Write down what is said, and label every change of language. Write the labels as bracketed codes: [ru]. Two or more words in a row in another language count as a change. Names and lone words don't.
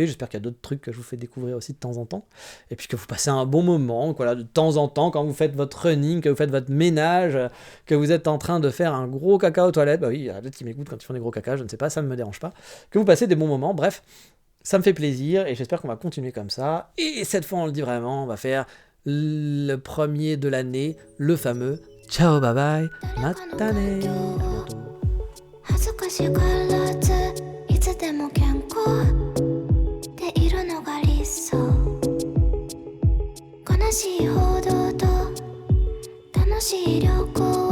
[fr] J'espère qu'il y a d'autres trucs que je vous fais découvrir aussi de temps en temps. Et puis que vous passez un bon moment, voilà, de temps en temps, quand vous faites votre running, que vous faites votre ménage, que vous êtes en train de faire un gros caca aux toilettes. Bah oui, il y a d'autres qui m'écoutent quand ils font des gros caca, je ne sais pas, ça ne me dérange pas. Que vous passez des bons moments, bref. Ça me fait plaisir et j'espère qu'on va continuer comme ça. Et cette fois, on le dit vraiment, on va faire le premier de l'année, le fameux ciao [en] bye bye, [fr] matane. [ja] 恥ずかしがらずいつでも健康でいるのが理想悲しい報道と楽しい旅行